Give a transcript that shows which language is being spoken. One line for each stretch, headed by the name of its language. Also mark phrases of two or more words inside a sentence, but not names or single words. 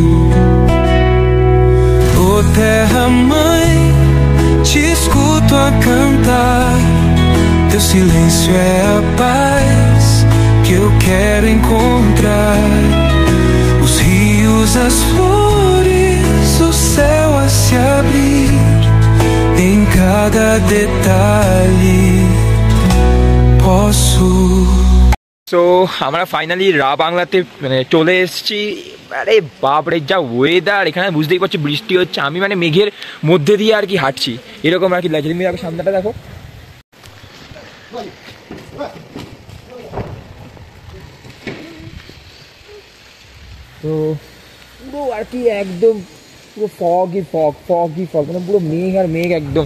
Portuguese: Oh terra mãe, te escuto a cantar, teu silêncio é a paz que eu quero encontrar. Os rios, as flores, o céu a se abrir, em cada detalhe posso.
Bangla: সো আমরা ফাইনালি বাংলাতে মানে চলে এসেছি। আরে বাপরে যা ওয়েদার এখানে, বুঝতেই পারছি বৃষ্টি হচ্ছে। আমি মানে মেঘের মধ্যে দিয়ে আর কি হাঁটছি, এরকম আর কি লাগছে। তুমি দেখো সামনেটা দেখো, তো পুরো আর কি একদম পুরো ফগই ফগ মানে পুরো মেঘ আর মেঘ একদম।